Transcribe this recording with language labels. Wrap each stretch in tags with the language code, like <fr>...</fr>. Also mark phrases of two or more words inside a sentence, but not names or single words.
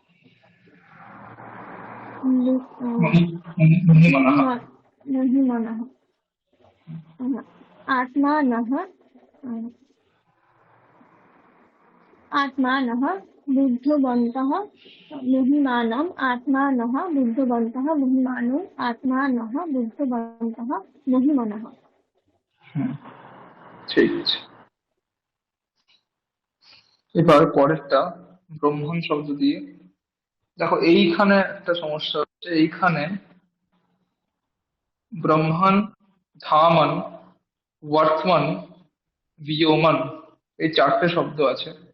<sa>महिमानः आत्मानः आत्मानः बुद्धवन्तः महिमानम् आत्मानः बुद्धवन्तः महिमानो आत्मानः बुद्धवन्तः महिमानः</sa> <bn>ঠিক আছে। এবার পরেরটা ব্রহ্মণ শব্দ দিয়ে। দেখো এইখানে একটা সমস্যা হচ্ছে, এইখানে ব্রহ্মণ, ধামন, বর্তমান, বিয়োমন এই চারটে শব্দ আছে।</bn>